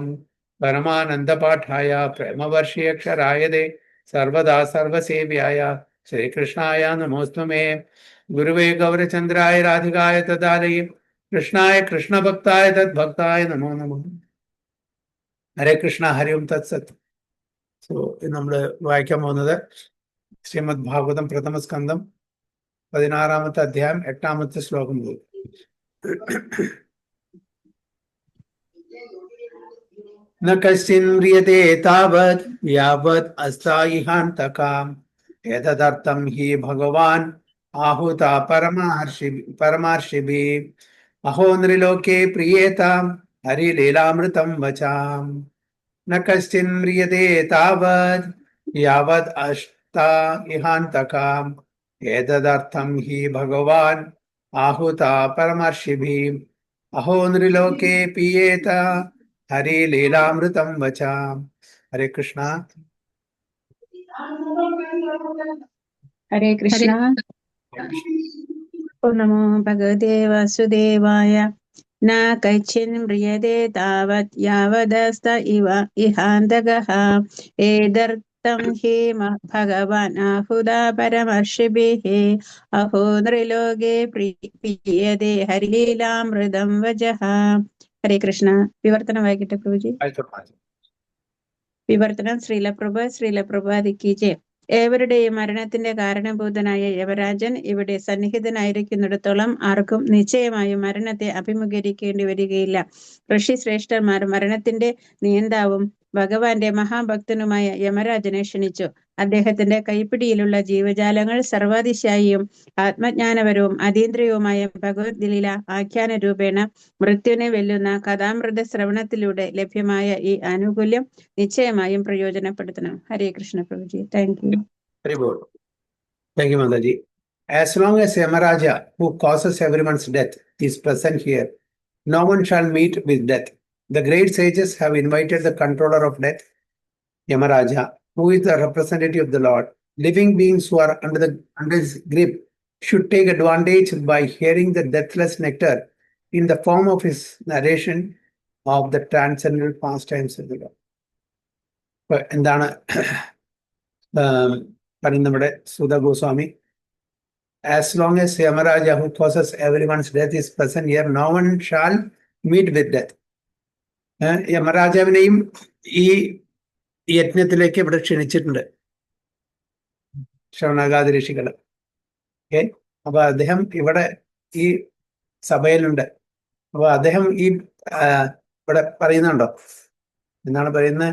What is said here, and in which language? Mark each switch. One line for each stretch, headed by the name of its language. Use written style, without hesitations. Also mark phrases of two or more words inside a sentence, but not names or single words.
Sanskrit: परमानंद पाठाय प्रेमवर्षीयक्षराय दे सर्वदा सर्वसेव्याय श्रीकृष्णाय नमोऽस्तु मे। गुरुवे गौरचंद्राय राधिकाय तदालये कृष्णाय कृष्णभक्ताय तद्भक्ताय नमो नमः। ഹരേ കൃഷ്ണ ഹരി ഓം തത്സത്.
Malayalam: സോ നമ്മൾ വായിക്കാൻ പോകുന്നത് ശ്രീമദ് ഭാഗവതം പ്രഥമ സ്കന്ധം 16-ാമത്തെ അധ്യായം 8-ാമത്തെ ശ്ലോകം മുതൽ.
Sanskrit: न कश्चिन्म्रियते तावत् यावत् अस्तायिहान्तकाम् एतदर्थं हि भगवान् आहुता परमार्षिभिः अहो नृलोके प्रियेताम् हरिलीलामृतं वचाम्। न कश्चिन्म्रियते तावत् यावत् अस्तायिहान्तकाम् एतदर्थं हि भगवान् आहुता परमर्षिभिः अहो नृलोके पीयेत हरि लीलामृतं वचाम्। हरे कृष्णा। हरे कृष्णा। ओम नमो भगवते वासुदेवाय। न कैचिन्म्रियते तावत् यावदस्त इव इहान्तकः एतदर्थं हि भगवान् आहुता परमर्षिभिः अहो नृलोके पीयते हरिलीलामृतं वचः। हरे कृष्ण. विवर्तनं
Malayalam: वाയിക്കട്ടെ പ്രഭുജി. വിവർത്തനം ശ്രീല പ്രഭുപാദി കി ജയ്. ഏവരുടെയും മരണത്തിന്റെ കാരണഭൂതനായ യവരാജൻ ഇവിടെ സന്നിഹിതനായിരിക്കുന്നിടത്തോളം ആർക്കും നിശ്ചയമായും മരണത്തെ അഭിമുഖീകരിക്കേണ്ടി വരികയില്ല. ഋഷിശ്രേഷ്ഠന്മാർ മരണത്തിന്റെ നിയന്താവും ഭഗവാന്റെ മഹാഭക്തനുമായ യമരാജനെ ക്ഷണിച്ചു. അദ്ദേഹത്തിന്റെ കൈപ്പിടിയിലുള്ള ജീവജാലങ്ങൾ സർവാതിശായിയും ആത്മജ്ഞാനപരവും അതീന്ദ്രിയവുമായ ഭഗവദ്ലീല ആഖ്യാന രൂപേണ മൃത്യുവിനെ വെല്ലുന്ന കഥാമൃത ശ്രവണത്തിലൂടെ ലഭ്യമായ ഈ ആനുകൂല്യം നിശ്ചയമായും പ്രയോജനപ്പെടുത്തണം.
Sanskrit: ഹരേ കൃഷ്ണ പ്രഭുജി.
English: thank you. Thank you, Mataji. As long as Yamaraja, who causes everyone's death, is present here, no one shall meet with death. The great sages have invited the controller of death, Yamaraja, who is the representative of the Lord. Living beings who are under his grip should take advantage by hearing the deathless nectar in the form of his narration of the transcendental pastimes of the Lord.
Malayalam: എന്താണ് പറയുന്ന നമ്മുടെ സുധ ഗോസ്വാമി.
English: As long as Yamaraja, who causes everyone's death, is present here, no one shall meet with death.
Malayalam: യമരാജാവിനെയും ഈ യജ്ഞത്തിലേക്ക് ഇവിടെ ക്ഷണിച്ചിട്ടുണ്ട് ശൗനകാദി ഋഷികള്. ഓക്കെ, അപ്പൊ അദ്ദേഹം ഇവിടെ ഈ സഭയിലുണ്ട്. അപ്പൊ അദ്ദേഹം ഈ ഇവിടെ പറയുന്നുണ്ടോ, എന്താണ് പറയുന്നത്?